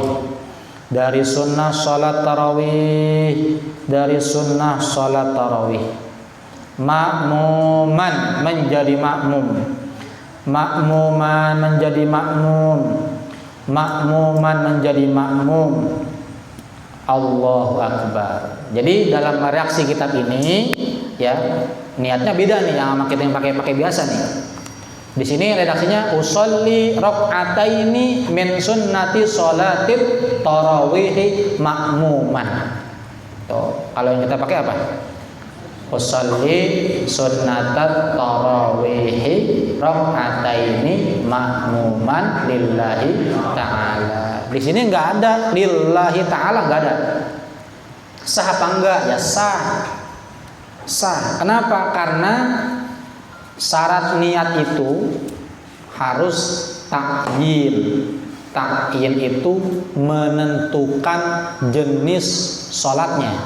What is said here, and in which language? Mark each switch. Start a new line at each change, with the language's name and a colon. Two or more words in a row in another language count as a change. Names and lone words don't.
Indonesian: Dari sunnah salat tarawih. Dari sunnah salat tarawih. Ma'muman, menjadi makmum. Makmuman, menjadi makmum. Makmuman, menjadi makmum.
Arabic: الله أكبر.
Indonesian: Jadi dalam reaksi kitab ini ya, niatnya beda nih yang kita yang pakai biasa nih. Di sini redaksinya
Arabic: أصلي ركعتين من سنة صلاة التراويح مأموما.
Indonesian: Tuh, kalau yang kita pakai apa?
Arabic: أصلي سنة التراويح ركعتين مأموما لله تعالى.
Indonesian: Di sini nggak ada
Arabic: لله تعالى,
Indonesian: nggak ada. Sah apa enggak? Ya sah. Kenapa? Karena syarat niat itu harus takyin. Takyin itu menentukan jenis sholatnya.